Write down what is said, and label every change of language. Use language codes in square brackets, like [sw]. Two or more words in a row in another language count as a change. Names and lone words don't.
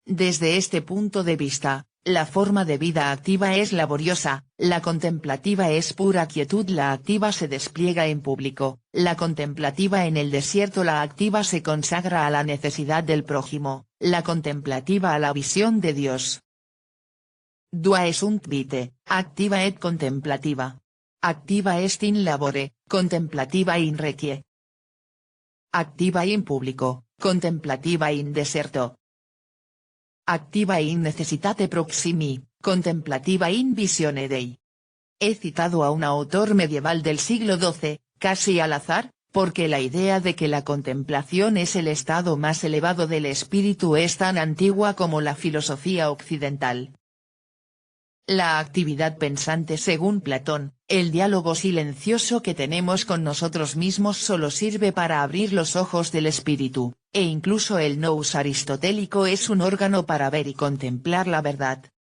[es] Desde este punto de vista, la forma de vida activa es laboriosa, la contemplativa es pura quietud, la activa se despliega en público, la contemplativa en el desierto, la activa se consagra a la necesidad del prójimo, la contemplativa a la visión de Dios. [la] Dua sunt vitae, activa et contemplativa. Activa est in labore, contemplativa in requie. Activa in publico, contemplativa in deserto. Activa in necessitate proximi, contemplativa in visione Dei. [es] He citado a un autor medieval del siglo XII, casi al azar, porque la idea de que la contemplación es el estado más elevado del espíritu es tan antigua como la filosofía occidental. La actividad pensante según Platón, el diálogo silencioso que tenemos con nosotros mismos solo sirve para abrir los ojos del espíritu, e incluso el nous aristotélico es un órgano para ver y contemplar la verdad.